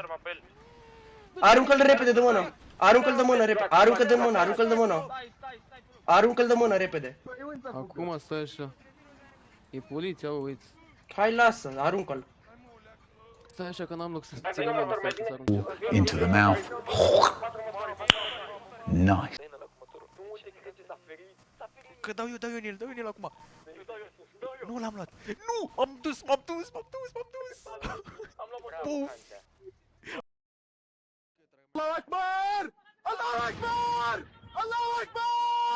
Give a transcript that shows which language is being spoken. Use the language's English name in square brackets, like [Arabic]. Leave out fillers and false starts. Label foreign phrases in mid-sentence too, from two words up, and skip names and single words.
[Romanian] Aruncă-l repede de mână. Aruncă-l de mână repede. Aruncă de mână, aruncă-l de mână. Aruncă-l de mână repede. Acum stai așa. E poliția, uite. Hai, lasă, aruncă-l. Stai așa că n-am loc să țină mână, stai să arunce. [English] Into the mouth. Nice. [Romanian] Că dau eu în el acum! Nu l-am luat! Nu! M-am dus! Puf! [Arabic] الله أكبر! الله أكبر! الله أكبر!